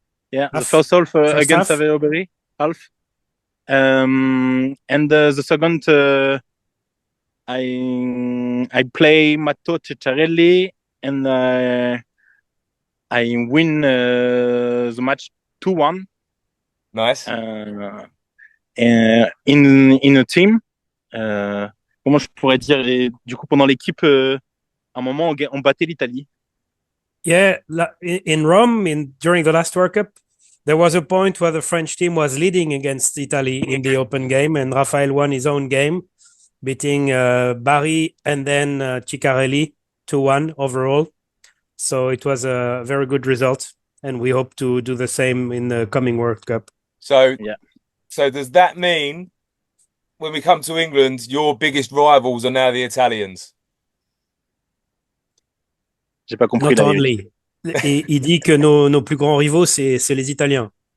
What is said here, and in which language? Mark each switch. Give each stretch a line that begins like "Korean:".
English: Yeah, the first half against Savio Barry, half. And the second I play Matteo Ceccarelli and I win the match 2-1. Nice. In a team.
French: Comment je pourrais dire, du coup pendant l'équipe, à un moment on battait l'Italie.
English: Yeah, in Rome during the last World Cup, there was a point where the French team was leading against Italy in the open game, and Raphaël won his own game, beating Barry and then Ciccarelli 2-1 overall. So it was a very good result, and we hope to do the same in the coming World Cup. So does that mean when we come to England, your biggest rivals are now the Italians?
French: J'ai pas compris
English: Not
French: la vérité.
English: only.
French: Il dit que nos plus grands rivaux, c'est les Italiens.